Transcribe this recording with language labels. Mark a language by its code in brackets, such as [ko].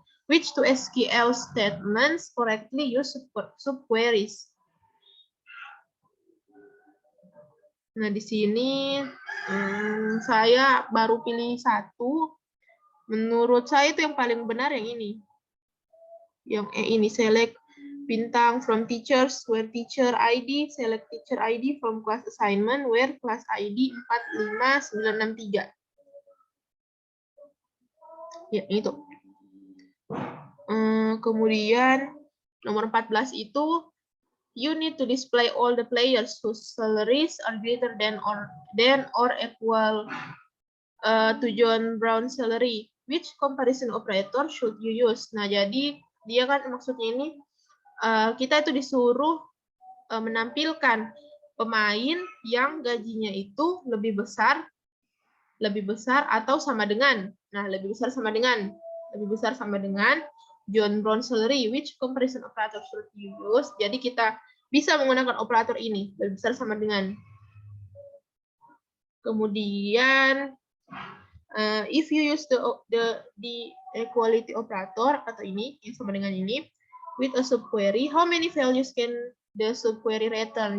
[en] Which two SQL statements correctly use subqueries? [id] Nah, di sini saya baru pilih satu. Menurut saya itu yang paling benar yang ini. Yang ini, [en] select bintang from teachers, where teacher ID, select teacher ID from class assignment, where class ID [id] 45963. Ya, itu. Kemudian nomor 14 itu [en] you need to display all the players whose salaries are greater than or equal to John Brown salary. Which comparison operator should you use? [id] Nah, jadi dia kan maksudnya ini kita itu disuruh menampilkan pemain yang gajinya itu lebih besar atau sama dengan. Nah, lebih besar sama dengan John Brown salary. [en] Which comparison operator should you use? [id] Jadi kita bisa menggunakan operator ini, lebih besar sama dengan. Kemudian [en] if you use the equality operator [id] atau ini yang sama dengan ini [en] with a subquery, how many values can the subquery return?